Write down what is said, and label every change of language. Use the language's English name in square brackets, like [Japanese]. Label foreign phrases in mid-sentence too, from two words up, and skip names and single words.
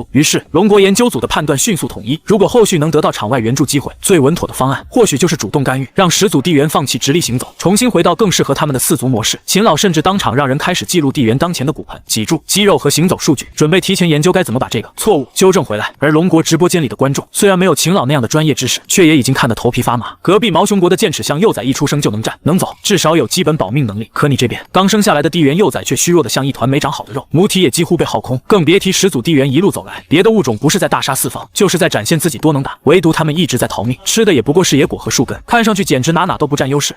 [Chinese] 於是龙國研究組的判斷迅速統一，如果後續能得到場外援助機會，最穩妥的方案或許就是主動干預，讓始祖地猿放棄直立行走，重新回到更適合他們的四足模式。秦老甚至當场讓人開始記錄地猿當前的骨盆、脊柱、肌肉和行走數據，準備提前研究該怎麼把這個錯誤糾正回來。而龍國直播間裡的觀眾雖然沒有秦老那樣的專業知識，卻也已經看得頭皮發麻。隔壁毛熊國的剑齒象幼崽一出生就能站能走，至少有基本保命能力。可你這邊剛生下來的地猿幼崽卻虛弱得像一團沒長好的肉，母體也幾乎被耗空，更別提始祖地猿一路走來，別的物種不是在大殺四方，就是在展現自己多能打，唯獨他們一直在逃命，吃的也不過是野果和樹根，看上去簡直哪都不占優勢。